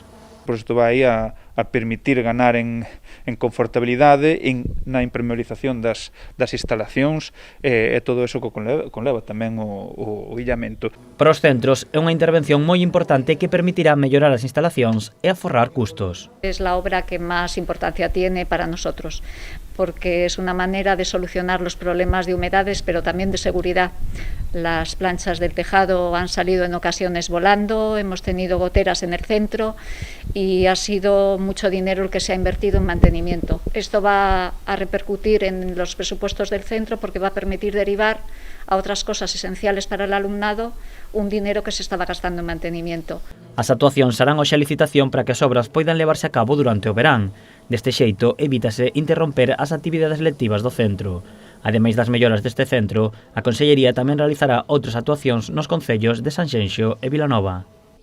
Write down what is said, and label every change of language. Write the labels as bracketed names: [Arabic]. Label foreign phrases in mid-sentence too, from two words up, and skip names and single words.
[Galician] Isto vai a permitir ganar en confortabilidade, na impermeabilización das instalacións e todo eso que conleva tamén o illamento. Para os centros é unha intervención moi importante que permitirá mellorar as instalacións e aforrar custos. [Spanish] Es la obra que más importancia tiene para nosotros, porque es una manera de solucionar los problemas de humedades, pero también de seguridad. Las planchas del tejado han salido en ocasiones volando, hemos tenido goteras en el centro y ha sido mucho dinero el que se ha invertido en mantenimiento. Esto va a repercutir en los presupuestos del centro porque va a permitir derivar a otras cosas esenciales para el alumnado un dinero que se estaba gastando en mantenimiento. [Galician] As actuacións serán hoxe a licitación para que as obras poidan levarse a cabo durante o verán. Deste xeito, evítase interromper as actividades lectivas do centro. Ademais das melloras deste centro, a Consellería tamén realizará outras actuacións nos concellos de Sanxenxo e Vilanova.